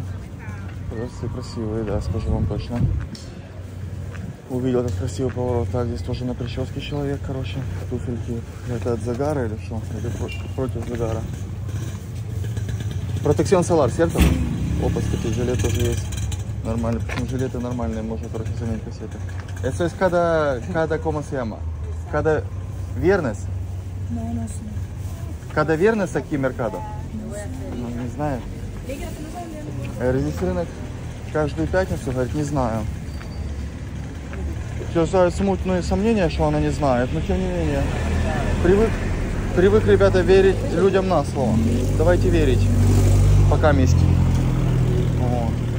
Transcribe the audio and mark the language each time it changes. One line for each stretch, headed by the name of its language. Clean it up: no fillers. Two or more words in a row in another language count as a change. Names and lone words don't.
Russian: Просто красивые, да, скажу вам точно. Увидел этот красивый поворот. Так, здесь тоже на прическе человек, короче. Туфельки. Это от загара или что? Или против загара?
Spanish: Protección Solar, ¿cierto?
Russian: Опа, кстати, жилет тоже есть. Нормально. Почему жилеты нормальные, можно, короче, заменить кассеты. Это есть
Spanish: cada ¿cómo se llama? Cada viernes? No sé. Cada viernes aquí mercado?
Russian: Ну, не знаю. Здесь рынок каждую пятницу, говорит, не знаю. Сейчас смутные сомнения, что она не знает, но тем не менее. Привык, ребята, верить людям на слово. Давайте верить. Пока вместе. Вот.